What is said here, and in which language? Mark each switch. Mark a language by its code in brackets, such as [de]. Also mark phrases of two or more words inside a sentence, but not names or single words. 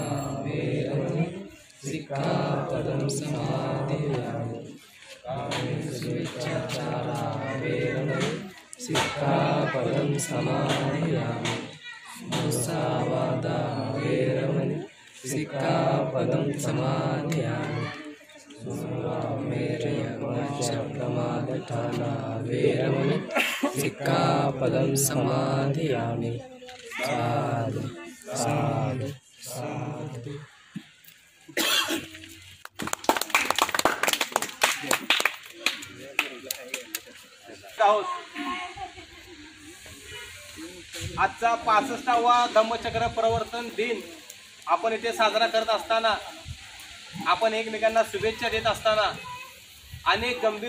[pi] वेरमणि सिक्खापदं समादयामि, कामेषुमिच्छाचारा वेरमणि सिक्खापदं समादयामि, मुसावादा वेरमणि सिक्खापदं समादयामि, प्रमादठाना वेरमणि सिक्खापदं समादयामि। साधु साधु साधु। [mr] आजचा 65वा धम्मचक्र प्रवर्तन दिन आपण इथे साजरा करत असताना, आपण एकमेकांना शुभेच्छा देत असताना अनेक गंभीर